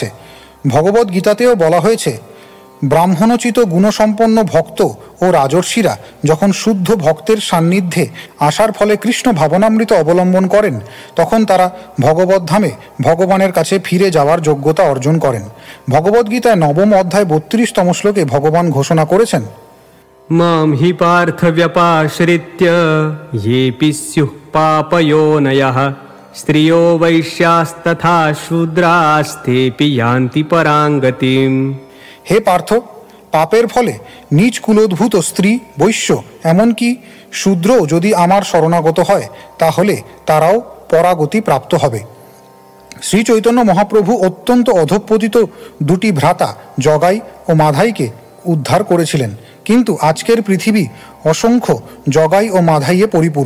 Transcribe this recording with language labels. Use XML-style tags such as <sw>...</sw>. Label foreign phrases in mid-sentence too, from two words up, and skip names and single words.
<bn>ভগবদ্গীতাতেও বলা হয়েছে, ব্রাহ্মণোচিত গুণসম্পন্ন ভক্ত ও রাজর্ষিরা যখন শুদ্ধ ভক্তের সান্নিধ্যে আসার ফলে কৃষ্ণ ভাবনামৃত অবলম্বন করেন, তখন তারা ভগবদ্ধামে ভগবানের কাছে ফিরে যাওয়ার যোগ্যতা অর্জন করেন। ভগবদ্গীতায় ৯ম অধ্যায় ৩২তম শ্লোকে ভগবান ঘোষণা করেছেন,</bn> <sa>মাম হি পার্থ ব্যপাশ্রিত্য येऽपि स्युः पापयोनयः स्त्रियो वैश्यास्तथा शूद्रास्तेऽपि यान्ति परां गतिम्।</sa> <bn>হে পার্থ, পাপের ফলে নিজ কুলোদ্ভূত স্ত্রী, বৈশ্য, এমনকি শূদ্রও যদি আমার শরণাগত হয়, তাহলে তারাও পরাগতি প্রাপ্ত হবে। শ্রী চৈতন্য মহাপ্রভু অত্যন্ত অধঃপতিত দুটি ভ্রাতা জগাই ও মাধাইকে উদ্ধার করেছিলেন, কিন্তু আজকের পৃথিবী অসংখ্য জগাই ও মাধাইয়ে পরিপূর্ণ।</bn>